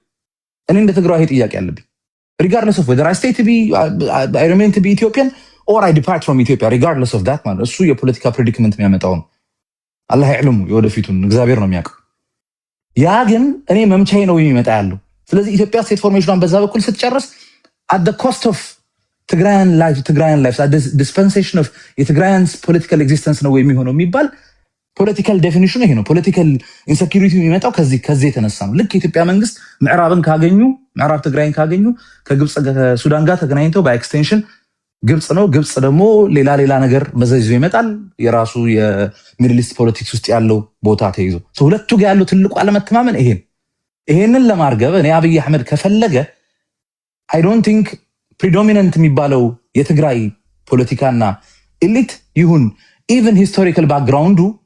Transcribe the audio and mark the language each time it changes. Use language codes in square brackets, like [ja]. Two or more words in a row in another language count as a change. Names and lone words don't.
[am] እኔ እንደ ትግራይ ጥያቄ አለብኝ። [en] regardless of whether I stay to be I remain to be Ethiopian or I depart from Ethiopia regardless of that [am] ማለት እሱ የፖለቲካ ፕሬዲክመንት የሚያመጣው ነው። [ar] الله يعلم [am] የወደፊቱን እግዚአብሔር ነው የሚያውቀው። ያ ግን እኔ መምቻዬ ነው የሚመጣ ያለው። ስለዚህ ኢትዮጵያ ስቴት ፎርሜሽኗን በዛ በኩል ስትጨርስ [en] at the cost of [am] ትግራይን ላይፍ [en] at the dispensation of [am] የትግራይንስ [en] political existence [am] ነው የሚሆነው የሚባል ፖለቲካል ዴፊኒሽኑ ይሄ ነው። [en] political insecurity [am] የሚመጣው ከዚህ የተነሳ ነው። ልክ የኢትዮጵያ መንግስት ምዕራብ ትግራይን ካገኙ ከግብፅ ከሱዳን ጋር ተገናኝተው በኤክስቴንሽን ግብፅ ነው። ግብፅ ደግሞ ሌላ ነገር መዘይዞ ይመጣል። የራሱ የሚድል ኢስት ፖለቲክስ ውስጥ ያለው ቦታ ተይዞ ሁለቱ ጋር ያለው ትልቁ አለመተማመን ይሄንን ለማርገብ እኔ አብይ አህመድ ከፈለገ [en] I don't think predominant [am] የሚባለው የትግራይ ፖለቲካና ኤሊት ይሁን [en] even historical background